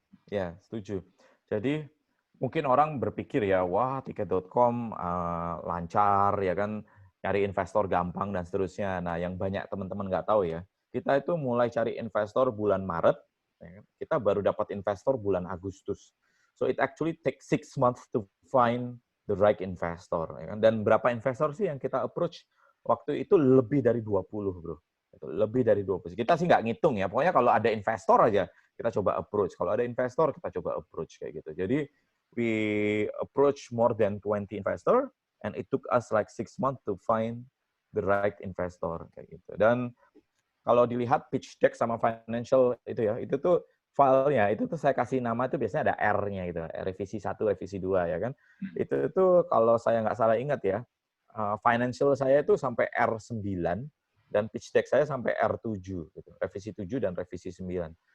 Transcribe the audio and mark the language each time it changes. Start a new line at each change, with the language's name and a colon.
Indonesian: Ya, setuju. Jadi mungkin orang berpikir ya, wah tiket.com lancar ya kan, cari investor gampang dan seterusnya. Nah, yang banyak teman-teman nggak tahu ya, kita itu mulai cari investor bulan Maret, ya kan? Kita baru dapat investor bulan Agustus.
English: So it actually takes 6 months to find the right investor.
Indonesian: Ya kan? Dan berapa investor sih yang kita approach? Waktu itu lebih dari 20, bro. Itu lebih dari 20. Kita sih nggak ngitung ya, pokoknya kalau ada investor aja, kita coba approach. Kalau ada investor, kita coba approach kayak gitu.
English: Jadi we approach more than 20 investor, and it took us like 6 months to find the right investor
Indonesian: kayak gitu. Dan kalau dilihat pitch deck sama financial itu ya, itu tuh filenya itu tuh saya kasih nama itu biasanya ada R-nya gitu, revisi 1, revisi 2 ya kan. Itu tuh kalau saya nggak salah ingat ya, financial saya itu sampai R9 dan pitch deck saya sampai R7 gitu, revisi 7 dan revisi 9.